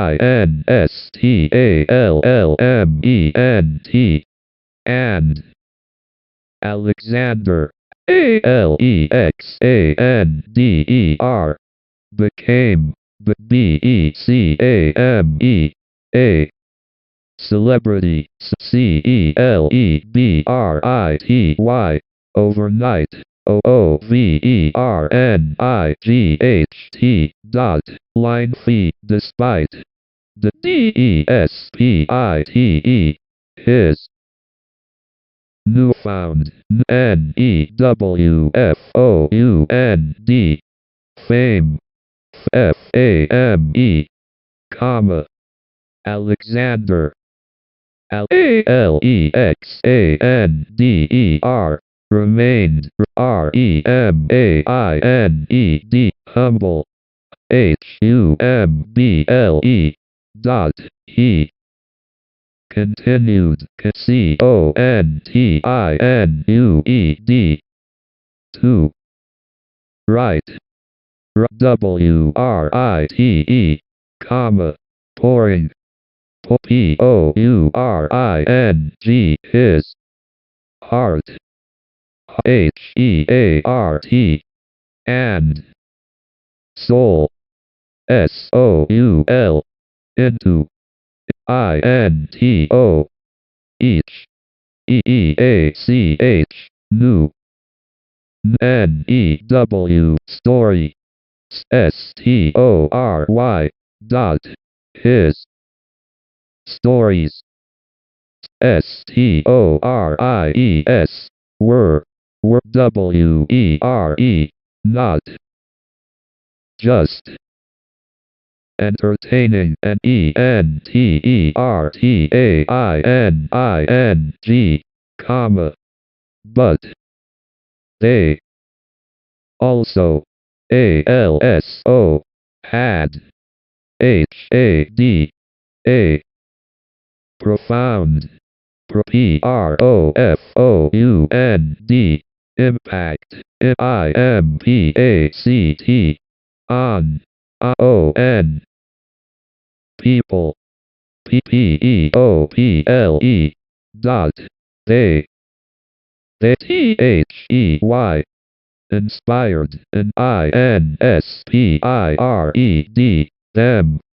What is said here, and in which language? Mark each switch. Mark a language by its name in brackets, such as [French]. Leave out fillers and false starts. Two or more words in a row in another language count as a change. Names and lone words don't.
[English] INSTALLMENT, and Alexander, ALEXANDER, became, BECAME, a celebrity, CELEBRITY, overnight, OOVERNIGHT, dot, line fee, despite, the DESPITE, his newfound, N-E-W-F-O-U-N-D, fame, F-A-M-E, comma, Alexander, Alexander, remained, R-E-M-A-I-N-E-D, humble, H-U-M-B-L-E, dot, he, continued, C-O-N-T-I-N-U-E-D, 2, right, W-R-I-T-E, comma, pouring, P-O-U-R-I-N-G, his, heart, H-E-A-R-T, and, soul, S-O-U-L, into, I-N-T-O, each, E-E-A-C-H, new, N-E-W, story, S-T-O-R-Y, dot, his, stories, S-T-O-R-I-E-S, were, W-E-R-E, not, just, entertaining, N-E-N-T-E-R-T-A-I-N-I-N-G, comma, but, they, also, A-L-S-O, had, H-A-D, profound, P-R-O-F-O-U-N-D, impact, I-M-P-A-C-T, on, O-N, people, P-P-E-O-P-L-E, dot, they, T-H-E-Y, inspired, I-N-S-P-I-R-E-D, them,